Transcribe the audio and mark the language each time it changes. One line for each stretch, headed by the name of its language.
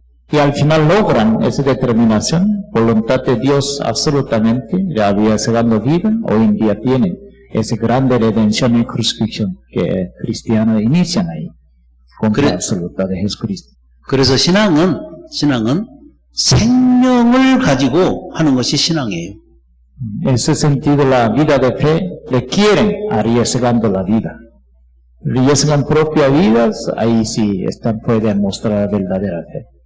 Spanish: Y al final logran esa determinación, voluntad de Dios absolutamente, ya había dando vida, hoy en día tienen esa grande redención y crucifixión que cristianos inician ahí, con la absoluta de Jesucristo.
Korean: 그래서 신앙은 생명을 가지고 하는 것이 신앙이에요.
Spanish: En ese sentido, la vida de fe requieren arriesgando la vida. Arriesgan propia vidas, ahí sí pueden mostrar la verdadera fe.